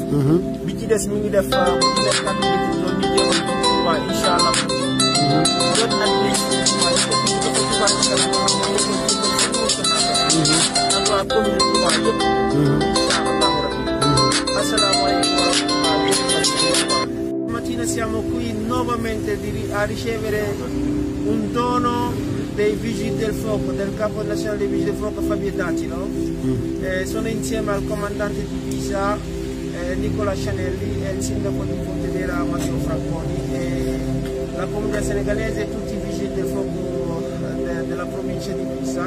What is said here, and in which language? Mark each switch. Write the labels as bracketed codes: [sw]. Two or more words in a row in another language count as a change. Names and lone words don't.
[wo] bi ci des mi ngi def 4 [fr] litres d'eau [wo] ñu jéem a waaye [ar] إن شاء الله. [wo] jot ak léegi waaye comme ni ko Touba ca kanam ak waa commune Touba yëpp. [ar] إن شاء الله ربي. السلام عليكم ورحمة الله. [it] Stamattina siamo qui nuovamente a ricevere un dono dei Vigili del Fuoco, del Capo Nazionale dei Vigili del Fuoco Fabio Dattilo. Sono insieme al comandante di Pisa Nicola Scianelli e il sindaco di Pontedera Matteo Franconi e la comunità senegalese e tutti i Vigili del Fuoco della provincia di Pisa.